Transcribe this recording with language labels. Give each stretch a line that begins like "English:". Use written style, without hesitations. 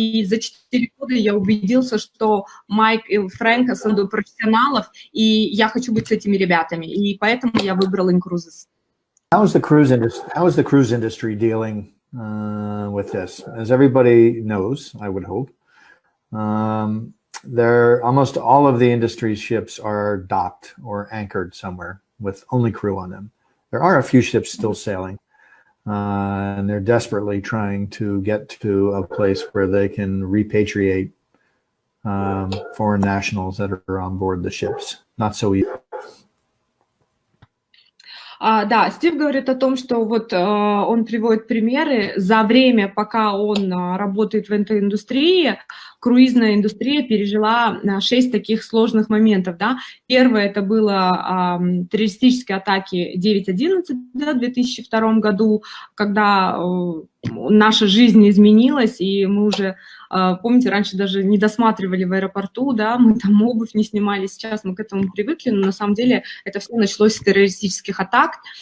Russian: И за 4 года я убедился, что Майк и Фрэнк основные профессионалов, и я хочу быть с этими ребятами, и поэтому я выбрал inCruises.
English: How is the cruise industry dealing with this? As everybody knows, I would hope, almost all of the industry's ships are docked or anchored somewhere with only crew on them. There are a few ships still sailing, and they're desperately trying to get to a place where they can repatriate foreign nationals that are on board the ships. Not so easy.
Russian: Да, Стив говорит о том, что вот он приводит примеры. За время, пока он работает в этой индустрии, круизная индустрия пережила 6 таких сложных моментов. Да? Первое, это было террористические атаки 9/11 в 2002 году, когда наша жизнь изменилась, и мы уже, помните, раньше даже не досматривали в аэропорту, да, мы там обувь не снимали, сейчас мы к этому привыкли, но на самом деле это все началось с террористических атак.